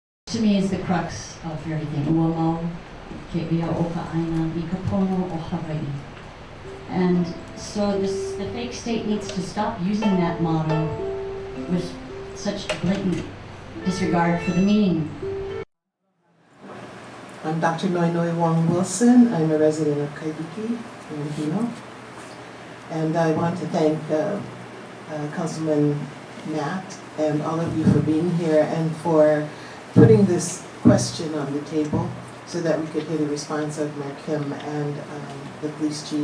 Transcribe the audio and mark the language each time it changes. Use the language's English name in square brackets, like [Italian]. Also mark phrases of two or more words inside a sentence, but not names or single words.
[English] to me is the crux of everything. [Hawaiian] Ua mau, ke ia o ka aina, I ka pono o Hawai'i. [English] And so the fake state needs to stop using that motto with such blatant disregard for the meaning. I'm Dr. Noenoe Wong-Wilson. I'm a resident of Kaibiki in Hino. And I want to thank Councilman Matt and all of you for being here and for putting this question on the table so that we could hear the response of Mayor Kim and the police chief.